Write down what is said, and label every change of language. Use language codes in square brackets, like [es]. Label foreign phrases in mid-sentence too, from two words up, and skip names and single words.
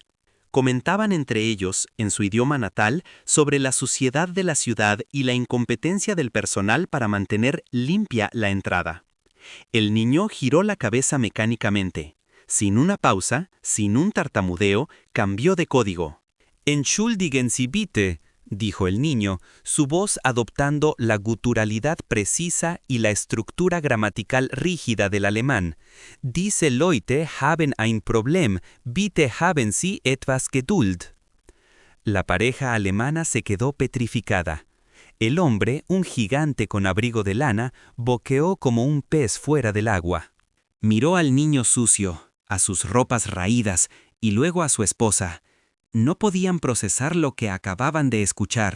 [es] Comentaban entre ellos, en su idioma natal, sobre la suciedad de la ciudad y la incompetencia del personal para mantener limpia la entrada. El niño giró la cabeza mecánicamente. Sin una pausa, sin un tartamudeo, cambió de código. [de] «Entschuldigen Sie bitte», [es] dijo el niño, su voz adoptando la guturalidad precisa y la estructura gramatical rígida del alemán. [de] «Diese Leute haben ein Problem, bitte haben Sie etwas Geduld». [es] La pareja alemana se quedó petrificada. El hombre, un gigante con abrigo de lana, boqueó como un pez fuera del agua. Miró al niño sucio, a sus ropas raídas y luego a su esposa. No podían procesar lo que acababan de escuchar.